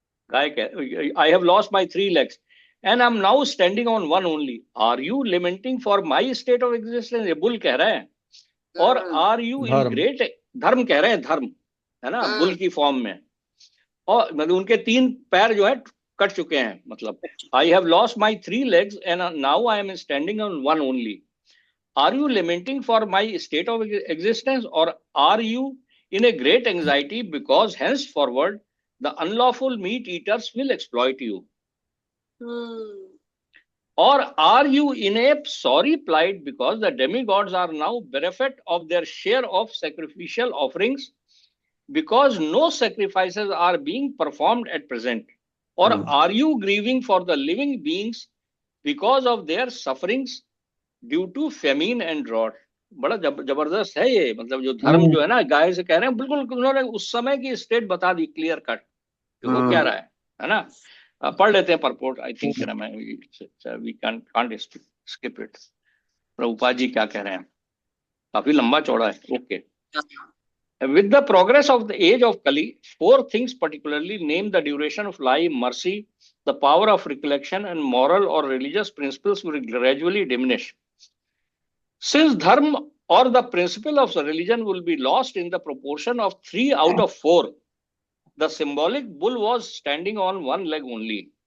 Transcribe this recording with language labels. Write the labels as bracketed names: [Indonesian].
[English] I have lost my 3 legs and I'm now standing on one only. Are you lamenting for my state of existence? [Hindi] ये bull कह रहे हैं. और [English] are you in great [Hindi] धर्म कह रहे हैं, धर्म है ना बुल की फॉर्म में. और मतलब उनके 3 पैर जो है कट चुके हैं. मतलब [English] I have lost my 3 legs and now I am standing on one only. Are you lamenting for my state of existence or are you in a great anxiety because henceforward the unlawful meat eaters will exploit you? Or are you in a sorry plight because the demigods are now bereft of their share of sacrificial offerings because no sacrifices are being performed at present? Or are you grieving for the living beings because of their sufferings due to famine and drought? [Hindi] बड़ा जबरदस्त है ये. मतलब जो धर्म जो है ना गाय से कह रहे हैं, बिल्कुल उन्होंने उस समय की स्टेट बता दी क्लियर कट कि वो क्या रहा है ना. पढ़ लेते हैं purport. [English] I think we can't skip it. [Hindi] Prabhupada ji क्या कह रहे हैं, काफी लंबा चौड़ा है. [English] Okay. With the progress of the age of Kali, 4 things particularly, name the duration of life, mercy, the power of recollection, and moral or religious principles will gradually diminish. Since dharma or the principle of religion will be lost in the proportion of 3 out of 4, the symbolic bull was standing on one leg only.